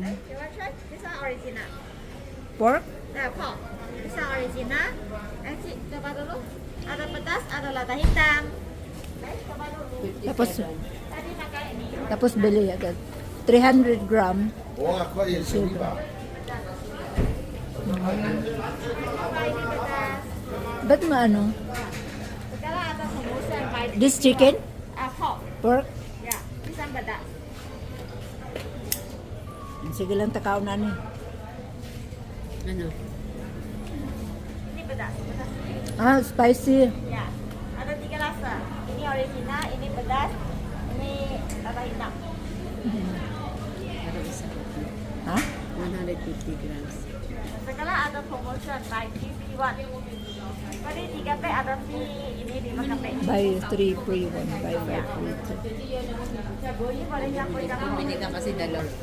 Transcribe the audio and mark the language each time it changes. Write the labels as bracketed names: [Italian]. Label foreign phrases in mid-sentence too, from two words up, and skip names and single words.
[English] You want try? This one original. Pork? Pork. This one original. [Malay] Nanti coba dulu. Ada pedas, ada lada hitam. Baik, coba dulu. [Filipino] Tapos, [Malay] Tadi makan ini. [Filipino] tapos bili agad. 300 gram. Buong ako yun, sige ba? [Malay] Coba ini pedas. [Filipino] Ba't maano? [Malay] Sekarang ada [English] promotion by This chicken? pork. Pork? Ya, this one pedas. [Filipino] Sige lang, takaw na ni. Ano? [Malay] Ini pedas. Pedas. [English] Ah, spicy. [Malay] Ya, ada 3 rasa. Ini original, ini pedas, ini lada hitam. [Filipino] Para isa ko. Ha? [English] 150 grams. [Malay] Sekarang ada [English] promotion by [Malay] 3 Tadi 3 pack ada free ini 5 pack. [English] Buy 3 free 1, buy 5 free 2. [Malay] Ini boleh campur-campur. [Filipino] Bumili ka kasi dalawa.